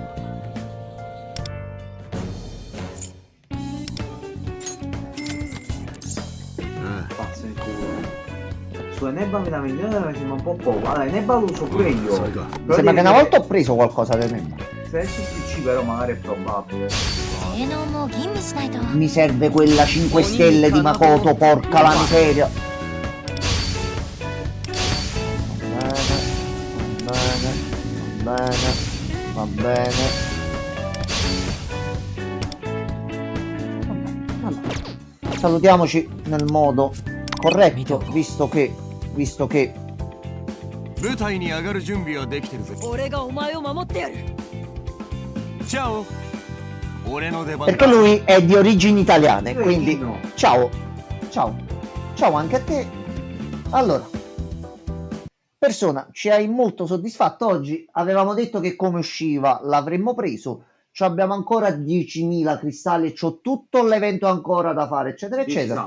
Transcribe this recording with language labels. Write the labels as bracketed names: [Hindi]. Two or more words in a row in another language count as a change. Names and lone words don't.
[Italian] Pazzo nel culo. Su Enebba mi da vendere mi sembra un po' poco. Allora, Enebba lo uso pure io. [Japanese] それが [Italian] Mi sembra che una volta ho preso qualcosa da me. Se è su PC però magari è probabile. [Japanese] 性能も吟味しないと。 [Italian] Mi serve quella 5 stelle di Makoto, porca la miseria. Va bene, va bene, va bene. Vabbè. Salutiamoci nel modo corretto, visto che [Japanese] 舞台に上がる準備はできてるぜ。俺がお前を守ってやる。チャオ。俺の出番だ。 [Italian] perché lui è di origini italiane, quindi No. ciao, ciao, ciao anche a te. Allora, persona, ci hai molto soddisfatto oggi. Avevamo detto che come usciva l'avremmo preso. Ci abbiamo ancora 10.000 cristalli e c'ho tutto l'evento ancora da fare, eccetera, eccetera.